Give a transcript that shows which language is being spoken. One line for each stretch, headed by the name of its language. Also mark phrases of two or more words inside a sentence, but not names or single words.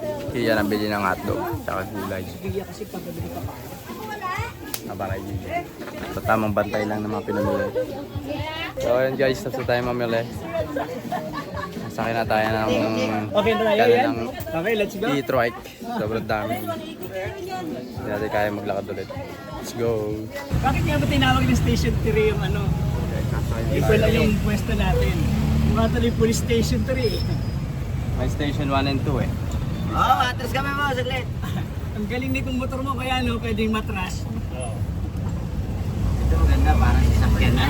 Filipino: Kaya nabili ng hotdog tsaka gulay. Nabanay din. So tamang bantay lang ng mga pinamili. So ayun guys, tapos tayo mamili. Sakay na tayo ng
English: Okay, let's go.
Filipino: e-trike. Sobrang dami. Hindi natin kaya maglakad ulit.
English: Let's go.
Filipino: Bakit nga ba tinawag ng Station 3 yung ano? Ito lang yung pwesto natin. Mukha tuloy Police Station 3. May station 1 and 2 eh. Oo, atras kami mo, saglit. Ang galing nitong motor mo kaya no, pwedeng matras. Ito maganda, parang sasakyan na.